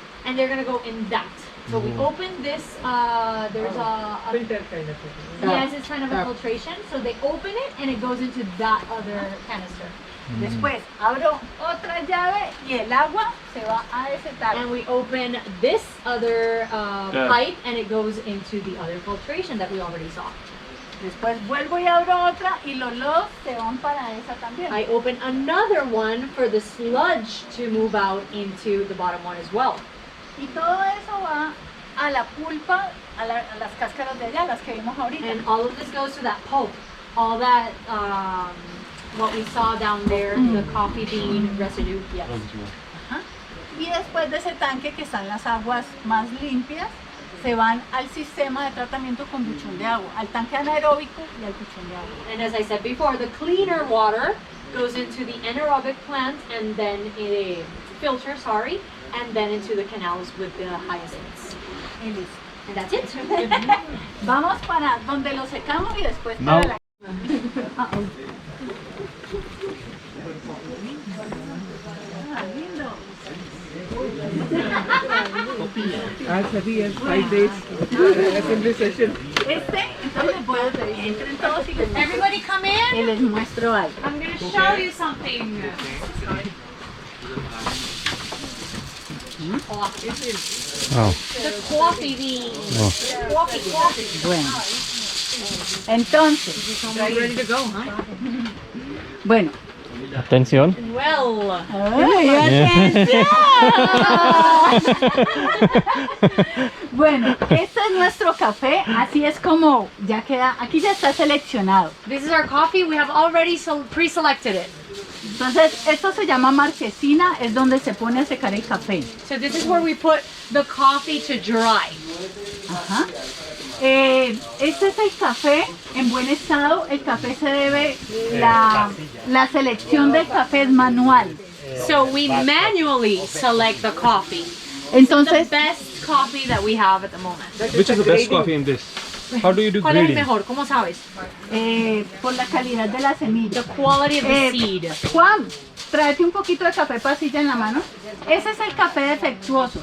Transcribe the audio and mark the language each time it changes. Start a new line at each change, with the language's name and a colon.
English: And they're gonna go in that. So we open this, there's a filter kind of thing. Yes, it's kind of a filtration. So they open it and it goes into that other canister.
Spanish: Después abro otra llave y el agua se va a ese tarro.
English: And we open this other pipe and it goes into the other filtration that we already saw.
Spanish: Después vuelvo y abro otra y los lodos se van para esa también.
English: I open another one for the sludge to move out into the bottom one as well.
Spanish: Y todo eso va a la pulpa, a las cáscaras de allá, las que vimos ahorita.
English: And all of this goes to that pulp. All that, what we saw down there, the coffee bean residue, yes.
Spanish: Ajá. Y después de ese tanque que están las aguas más limpias, se van al sistema de tratamiento con buchón de agua, al tanque anaeróbico y al buchón de agua.
English: And as I said before, the cleaner water goes into the anaerobic plant and then in a filter, and then into the canals with the hyacinths.
Spanish: Y listo.
English: And that's it.
Spanish: Vamos para donde lo secamos y después No. para la...
English: Yes, 5 days assembly session.
Spanish: Entonces voy a pedir, entren todos y les muestro.
English: Everybody come in.
Spanish: Y les muestro algo.
English: I'm going to show you something. Oh. The coffee bean. Oh. Coffee.
Spanish: Bueno. Entonces,
English: Ready to go, huh?
Spanish: bueno, Atención.
English: Well.
Spanish: Bueno, este es nuestro café, así es como ya queda, aquí ya está seleccionado.
English: This is our coffee. We have already pre-selected it.
Spanish: Entonces, esto se llama marquesina, es donde se pone a secar el café.
English: So this is where we put the coffee to dry.
Spanish: Ajá. Este es el café en buen estado. El café se debe, la selección del café es manual.
English: So we manually select the coffee.
Spanish: Entonces,
English: the best coffee that we have at the moment. Which is the best coffee in this? How do you do
Spanish: ¿Cuál es el
English: grading?
Spanish: mejor? ¿Cómo sabes? Por la calidad de la semilla.
English: The quality of the seed.
Spanish: Juan, tráete un poquito de café pasilla en la mano. Ese es el café defectuoso.